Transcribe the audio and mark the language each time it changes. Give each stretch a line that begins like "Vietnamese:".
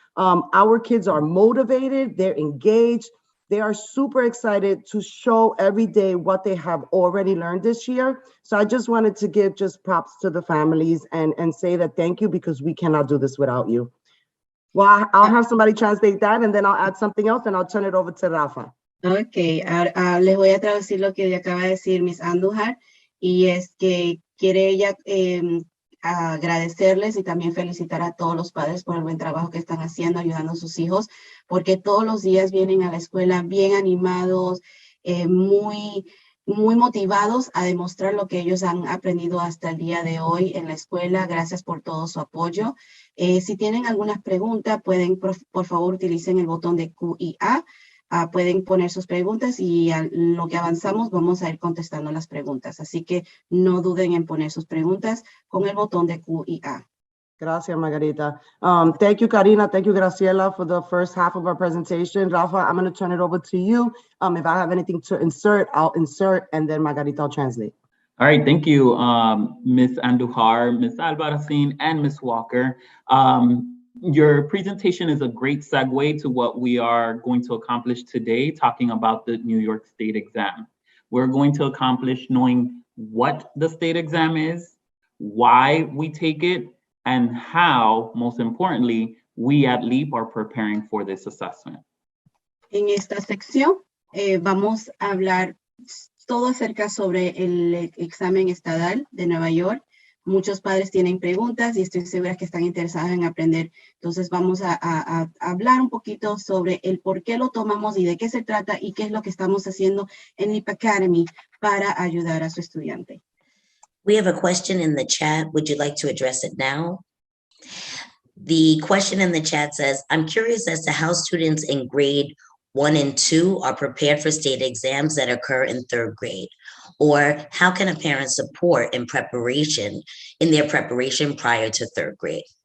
English: Our kids are motivated, they're engaged, they are super excited to show every day what they have already learned this year. So I just wanted to give just props to the families and say that thank you, because we cannot do this without you. Well, I'll have somebody translate that and then I'll add something else and I'll turn it over to Rafa.
Spanish: Ok, ahora, les voy a traducir lo que acaba de decir Miss Andujar, y es que quiere ella agradecerles y también felicitar a todos los padres por el buen trabajo que están haciendo, ayudando a sus hijos, porque todos los días vienen a la escuela bien animados, muy muy motivados a demostrar lo que ellos han aprendido hasta el día de hoy en la escuela. Gracias por todo su apoyo. Si tienen algunas preguntas, pueden, por favor, utilicen el botón de Q y A. Pueden poner sus preguntas y a lo que avanzamos vamos a ir contestando las preguntas. Así que no duden en poner sus preguntas con el botón de Q y A.
English: Gracias, Margarita. Thank you, Karina. Thank you, Graciela, for the first half of our presentation. Rafa, I'm going to turn it over to you. If I have anything to insert, I'll insert, and then Margarita will translate. All right, thank you, Ms. Andujar, Ms. Albarracin, and Ms. Walker. Your presentation is a great segue to what we are going to accomplish today, talking about the New York State exam. We're going to accomplish knowing what the state exam is, why we take it, and how, most importantly, we at LEAP are preparing for this assessment.
Spanish: En esta sección vamos a hablar todo acerca sobre el examen estatal de Nueva York. Muchos padres tienen preguntas y estoy segura que están interesados en aprender. Entonces vamos a hablar un poquito sobre el por qué lo tomamos y de qué se trata y qué es lo que estamos haciendo en LEAP Academy para ayudar a su estudiante.
English: We have a question in the chat. Would you like to address it now? The question in the chat says, I'm curious as to how students in grade 1 and 2 are prepared for state exams that occur in 3rd grade? Or how can a parent support in their preparation prior to 3rd grade?